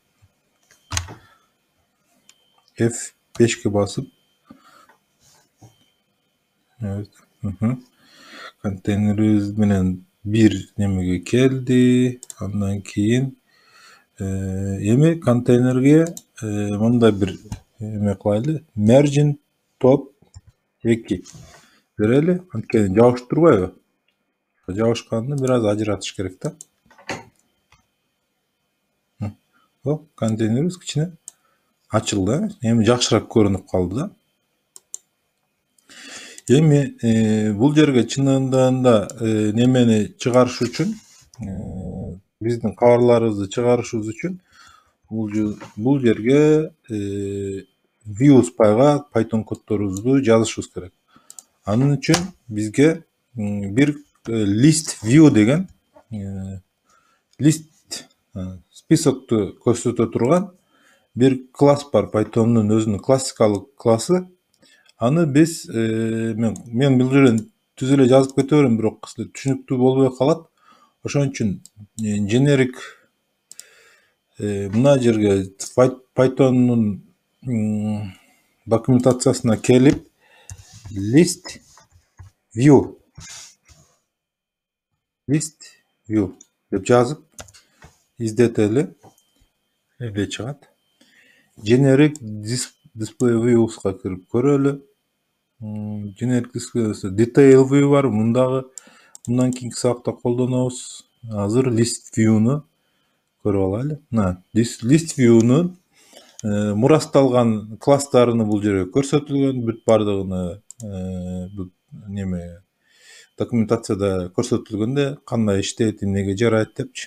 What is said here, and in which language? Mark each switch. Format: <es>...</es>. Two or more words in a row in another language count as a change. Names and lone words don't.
<ky>F5 басып, контейнерибиз менен бир немеге келди. Андан кийин эми контейнерге мындай бир эме кылайлы. Margin top 2 берели. Анткени жабышып турбайбы? Жабышканды бир аз ажыратыш керек да. Контейнерибиз кичине ачылды. Эми жакшыраак көрүнүп калды да. Эми бул жерге чынында немени чыгарыш үчүн, биздин кабарларыбызды чыгарышыбыз үчүн бул жерге views пайга Python коддорубузду жазышыбыз керек. Анын үчүн бизге бир</ky> <en>list view</en> <ky>деген list списокту көрсөтө турган бир класс бар. Python'ун өзүнүн классикалык классы. Аны биз мен бул жерден түз эле жазып кете берем, бирок түшүнүктүү болбой калат. Ошон үчүн generic мына жерге Python'ун документациясына келип</ky> <en>list view</en> <ky>деп жазып издетели. Эле чыгат.</ky> <en>Generic display views'ка</en> <ky>кирип көрөлү.</ky> <en>Generic display detail view</en> <ky>бар. Мындан кийинки сабакта колдонобуз. Азыр</ky> <en>list view'ну</en> <ky>көрүп алайлы.</ky> <en>List view'нун</en> <ky>мурасталган класстарыны бул жерге көрсөтүлгөн, бүт бардыгыны неме документацияда көрсөтүлгөндө кандай иштейт, эмнеге жарайт депчи.</ky>